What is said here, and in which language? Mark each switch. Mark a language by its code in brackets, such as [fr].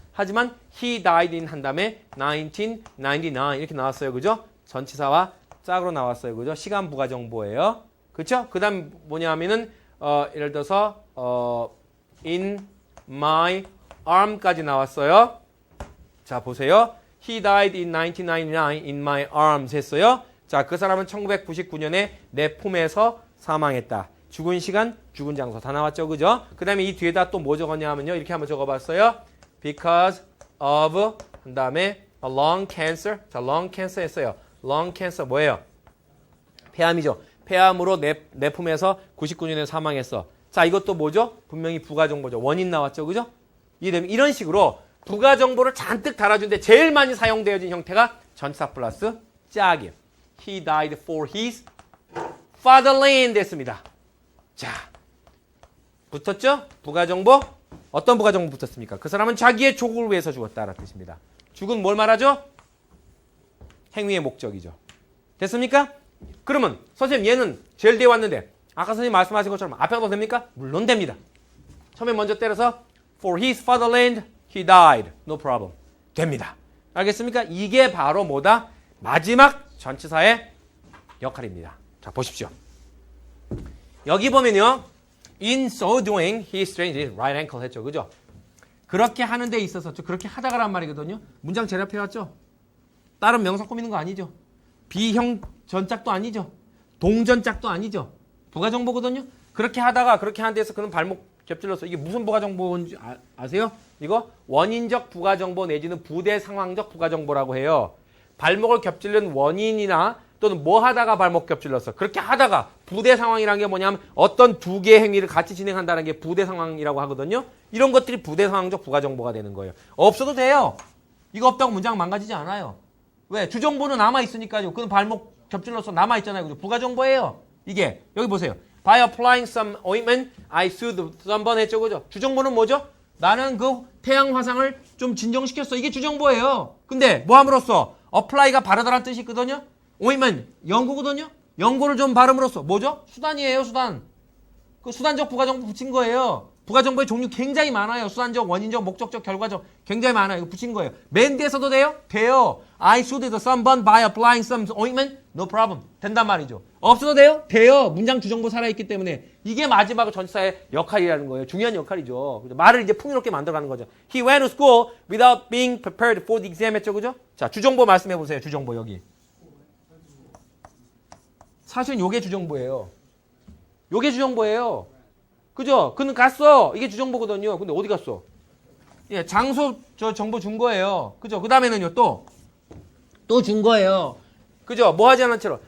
[ko] 하지만 [en] he died in [ko] 한 다음에 1999 이렇게 나왔어요. 그죠? 전치사와 짝으로 나왔어요. 그죠? 시간 부가정보예요. 그렇죠? 그 다음 뭐냐면은 예를 들어서 [en] in my arm [ko] 까지 나왔어요. 자, 보세요. [en] He died in 1999 in my arms [ko] 했어요. 자, 그 사람은 1999년에 내 품에서 사망했다. 죽은 시간, 죽은 장소 다 나왔죠. 그죠? 그 다음에 이 뒤에다 또 뭐 적었냐 하면요. 이렇게 한번 적어봤어요. [en] Because of [ko] 그 다음에 [en] a lung cancer. [ko] 자, lung cancer 했어요. lung cancer 뭐예요? 폐암이죠. 폐암으로 내 품에서 99년에 사망했어. 자, 이것도 뭐죠? 분명히 부가정보죠. 원인 나왔죠. 그죠? 이해되면 이런 식으로 부가정보를 잔뜩 달아주는데 제일 많이 사용되어진 형태가 전치사 플러스 짝이에요. [en] He died for his fatherland [ko] 됐습니다. 자, 붙었죠? 부가정보. 어떤 부가정보 붙었습니까? 그 사람은 자기의 조국을 위해서 죽었다라는 뜻입니다. 죽은 뭘 말하죠? 행위의 목적이죠. 됐습니까? 그러면 선생님 얘는 제일 뒤에 왔는데 아까 선생님 말씀하신 것처럼 앞에 가도 됩니까? 물론 됩니다. 처음에 먼저 때려서 [en] For his fatherland he died. No problem. [ko] 됩니다. 알겠습니까? 이게 바로 뭐다? 마지막 전치사의 역할입니다. 자, 보십시오. 여기 보면요. [en] In so doing, he strained his right ankle [ko] 했죠. 그죠? 그렇게 하는 데 있어서 그렇게 하다가란 말이거든요. 문장 제압해 왔죠? 다른 명사 꾸미는 거 아니죠? 비형 전짝도 아니죠? 동전짝도 아니죠? 부가정보거든요? 그렇게 하다가 그렇게 하는 데서 그는 발목 겹질렀어. 이게 무슨 부가정보인지 아세요? 이거 원인적 부가정보 내지는 부대 상황적 부가정보라고 해요. 발목을 겹질른 원인이나 또는 뭐 하다가 발목 겹질렀어. 그렇게 하다가 부대 상황이라는 게 뭐냐면 어떤 두 개의 행위를 같이 진행한다는 게 부대 상황이라고 하거든요. 이런 것들이 부대 상황적 부가정보가 되는 거예요. 없어도 돼요. 이거 없다고 문장 망가지지 않아요. 왜? 주정보는 남아있으니까요. 그건 발목 겹질러서 남아있잖아요. 그죠? 부가정보예요. 이게. 여기 보세요. [en] By applying some ointment, I soothed someone [ko] 했죠. 그죠? 주정보는 뭐죠? 나는 그 태양 화상을 좀 진정시켰어. 이게 주정보예요. 근데 뭐 함으로써? apply가 바르다라는 뜻이 있거든요. ointment, 연고거든요. 연고를 좀 바름으로써 뭐죠? 수단이에요. 수단. 그 수단적 부가정보 붙인 거예요. 부가정보의 종류 굉장히 많아요. 수단적, 원인적, 목적적, 결과적 굉장히 많아요. 이거 붙인 거예요. 맨 뒤에 써도 돼요? 돼요. [en] I soothed someone by applying some ointment. No problem. [ko] 된단 말이죠. 없어도 돼요? 돼요. 문장 주정보 살아있기 때문에. 이게 마지막 전치사의 역할이라는 거예요. 중요한 역할이죠. 말을 이제 풍요롭게 만들어가는 거죠. [en] He went to school without being prepared for the exam [ko] 했죠. 그죠? 자, 주정보 말씀해 보세요. 주정보 여기. 사실 요게 주정보예요. 요게 주정보예요. 그죠? 그는 갔어. 이게 주정보거든요. 근데 어디 갔어? 예, 장소 정보 준 거예요. 그죠? 그 다음에는요, 또 준 거예요. 그죠? 뭐 하지 않은 채로.